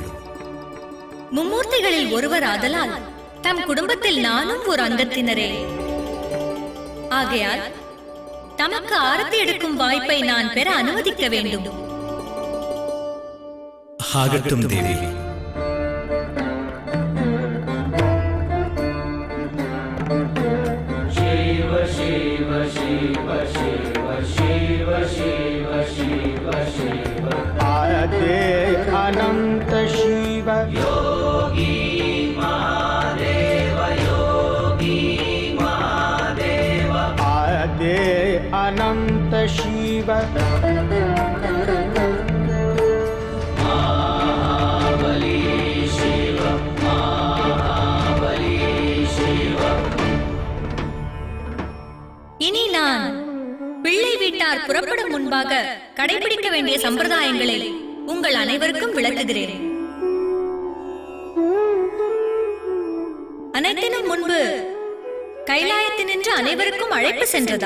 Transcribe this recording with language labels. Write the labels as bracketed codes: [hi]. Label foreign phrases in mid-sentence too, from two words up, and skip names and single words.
[ta] மும்மூர்த்திகளில் ஒருவர் ஆதலால் தம் குடும்பத்தில் நானும் ஒரு அங்கத்தினரே. ஆகையால் தமக்கு ஆரத்தி எடுக்கும் வாய்ப்பை நான் பெற அனுமதிக்க வேண்டும். ஆகட்டும் தேவி. [sa] अनंत शिव योगी महादेव, योगी महादेव, आदे अनंत शिव महाबली शिव, महाबली शिव. [ta] இனி நான் பிள்ளை வீட்டார் புறப்படும் முன்பாக கடைபிடிக்க வேண்டிய சம்பிரதாயங்களை உங்கள் அனைவருக்கும் விளக்குகிறேன். அனைத்தினும் முன்பு கைலாயத்தினின்று அனைவருக்கும் அழைப்பு சென்றதா?